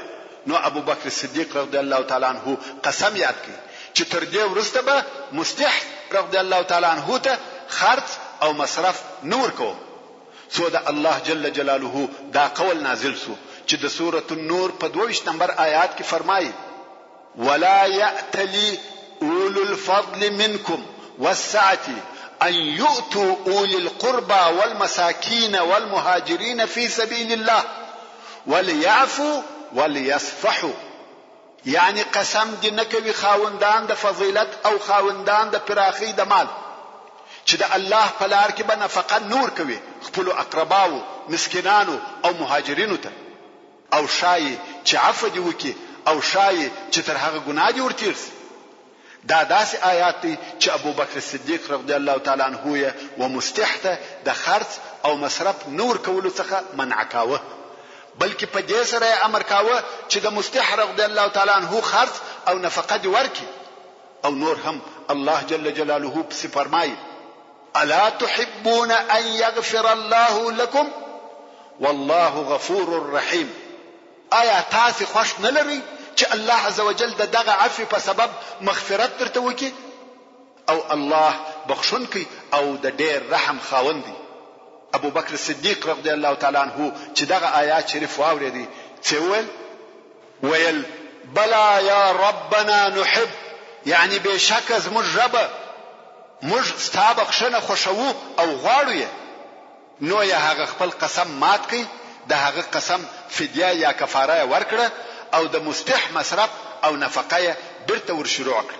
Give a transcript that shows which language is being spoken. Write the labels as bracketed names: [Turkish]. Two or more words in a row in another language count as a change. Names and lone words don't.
[Pashto] نو ابو بکر صدیق [Arabic] رضی الله تعالی عنہ [Pashto] قسم یاد کړي چې تر دې وروسته به مستح [Arabic] رضی الله تعالی عنہ [Pashto] ته خرڅ او مصرف نور کو. سو د الله [Arabic] جل جلاله [Pashto] دا قول نازل سو چې د سورة النور په 22 نمبر آیات کې فرمایي: [Arabic] ولا يأتلي اولو الفضل منكم والسعة ان يؤتوا اولي القربى والمساكين والمهاجرين في سبيل الله وليعفوا وليصفحوا. [Pashto] یعنی قسم دې نکوي خاوندان د فضیلت او خاوندان د پراخي د مال چې د الله په لار کې به نفقه نور کوي خپل اقرباو مسکینانو او مهاجرینو ته، او شای چې عفو دي وکي او شای چې تر هغه ګناه دي ورتیرسي. دا داسې آیات دي چې ابو بکر صدیق [Arabic] رضی الله تعالی عنہ [Pashto] و مستحته د خرڅ او مصرف نور کولو څخه منع کاوه، بلکې په دې سره امر کاوه چې د مستح [Arabic] رضی الله تعالی عنہ [Pashto] خرڅ او نفقه دي ورکي. او نور هم الله [Arabic] جل جلاله [Pashto] په فرمایي: [Arabic] الا تحبون ان يغفر الله لكم والله غفور رحيم. [Pashto] آیا تاسو خوش نه لرئ چې الله عزوجل دغه عفو په سبب مغفرت درته وکي؟ او الله بخښونکی او د ډېر رحم خاوند دی. ابو بکر صدیق [Arabic] رضی الله تعالی عنہ [Pashto] چې دغه آیات شریف واورېدي څه ویل: [Arabic] بلا یا ربنا نحب، [Pashto] یعنی بشک زموږ رب موږ ستا بخښنه خوښوو او غواړو یې. نو یې هغه خپل قسم مات کړي د هغه قسم فدیه یا کفاره ورکړه او د مستح مصرف او نفقه بیرته ورشروع کړه.